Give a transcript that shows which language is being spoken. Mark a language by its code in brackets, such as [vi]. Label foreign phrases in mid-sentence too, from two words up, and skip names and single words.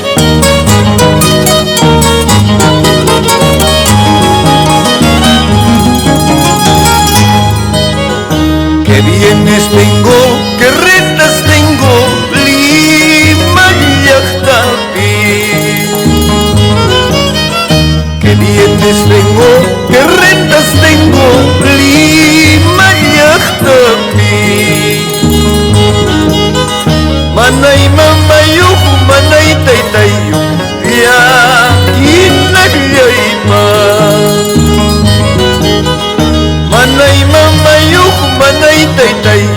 [es] Que bienes tengo, que rentas tengo, Lima llaqtapi. Que bienes tengo, que rentas tengo, [qu] Lima llaqtapi. Manay mamayuq, manay taytayuq, llaqinallayma. Manay mamayuq, manay taytayuq,